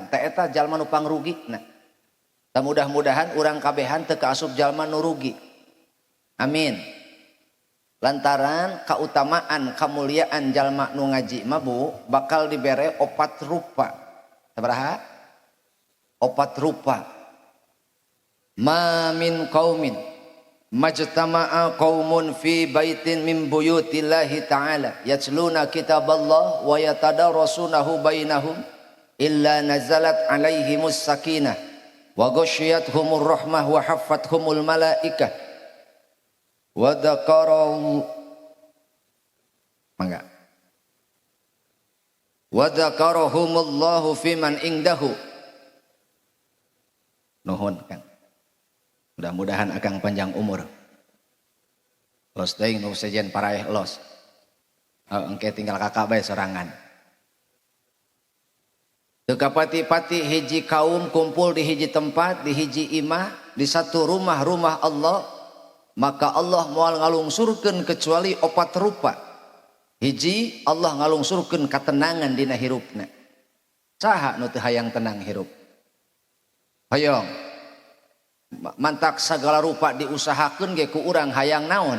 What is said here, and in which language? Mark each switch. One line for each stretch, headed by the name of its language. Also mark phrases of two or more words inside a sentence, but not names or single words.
Sundanese: Teh eta jalma nu pangrugina. Ta mudah-mudahan urang kabehan teu kaasup jalma nu rugi. Amin. Lantaran kautamaan kamuliaan jalma nu ngaji mah Bu bakal dibere 4 rupa. Sabaraha? 4 rupa.
Arabic: ما من قوم اجتمع قوم في بيت من بيوت الله تعالى يتلون كتاب الله ويتدارسونه بينهم إلا نزلت عليهم السكينة وغشيتهم الرحمة وحفتهم الملائكة وذكره mangga وذكرهم الله فيمن عنده.
Sundanese: Nuhun Kang, mudah-mudahan akang panjang umur. Los teuing nu sejen paraeh los. Engke tinggal kakak bae sorangan. Teu kapati-pati hiji kaum kumpul di hiji tempat, di hiji imah,
Indonesian: di satu rumah
Sundanese: Allah, maka Allah moal ngalungsurkeun kecuali 4 rupa. Hiji, Allah ngalungsurkeun katenangan dina hirupna. Saha nu teu hayang tenang hirup? Hayang mantak segala rupa diusahakeun ge ku urang hayang naon?